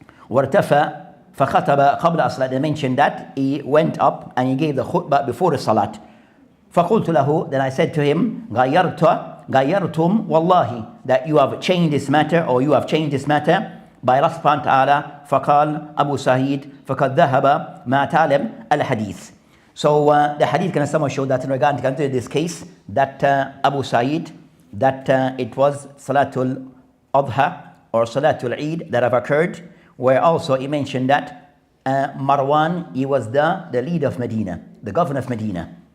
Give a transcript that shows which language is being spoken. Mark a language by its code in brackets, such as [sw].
[ar] وارتفع فخطب قبل الصلاة. [en] They mentioned that he went up and he gave the khutbah before the salat. [ar] فقلت له, [en] then I said to him, [ar] غيرتم والله, [en] that you have changed this matter, or you have changed this matter by Allah subhanahu wa ta'ala. [ar] فقال أبو سعيد فقد ذهب ما تعلم الحديث. [en] So the hadith can somehow show that in regard to this case, that Abu Sa'id, that it was Salatul Adha or Salatul Eid that have occurred, where also he mentioned that Marwan, he was the leader of Medina, the governor of Medina.